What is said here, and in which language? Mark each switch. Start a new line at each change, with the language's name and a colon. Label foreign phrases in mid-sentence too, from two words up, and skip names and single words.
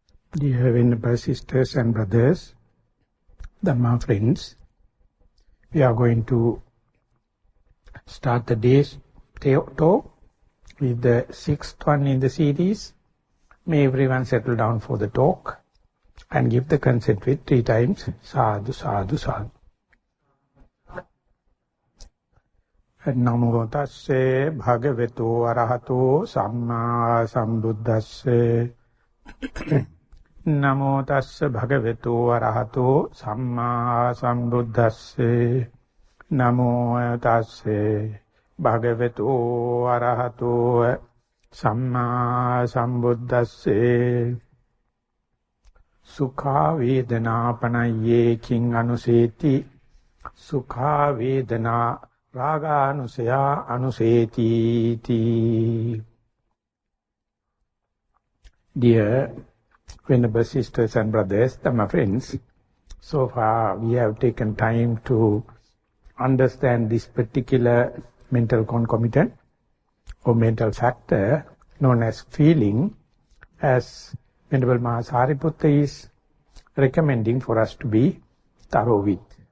English: Dear Venerable Sisters and Brothers, Dhamma friends, we are going to start the day's talk with the sixth one in the series. May everyone settle down for the talk and give the consent with 3 times
Pali: sadhu, sadhu, sadhu. Namo tasse bhagavato arahato samma sambuddhasse. Namo tassa bhagavato arahato samma sambuddhasse. Namo tassa bhagavato arahato samma sambuddhasse. Sukha vedana panaye king anuseti. Sukha vedana raga anusaya anuseti ti.
English: Dear Venerable Sisters and Brothers, Dhamma friends, so far we have taken time to understand this particular mental concomitant or mental factor known as feeling, as Venerable Maha is recommending for us to be thorough with.